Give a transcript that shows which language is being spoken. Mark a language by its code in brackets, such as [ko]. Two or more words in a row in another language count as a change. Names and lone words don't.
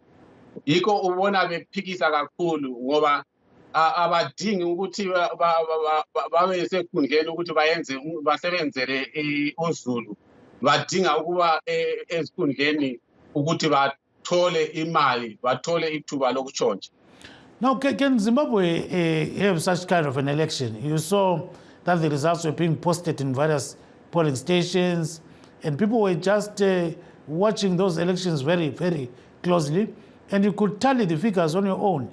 [nd] Yikho ubona bephikisa kakhulu ngoba abadingi ukuthi babe sekhundleni ukuthi basebenzele uZulu. Badinga ukuba ezikhundleni ukuthi bathole imali, bathole ithuba lokutshontsha. [en] Now, can Zimbabwe have such kind of an election? You saw that the results were being posted in various polling stations, and people were just watching those elections very, very closely, and you could tally the figures on your own.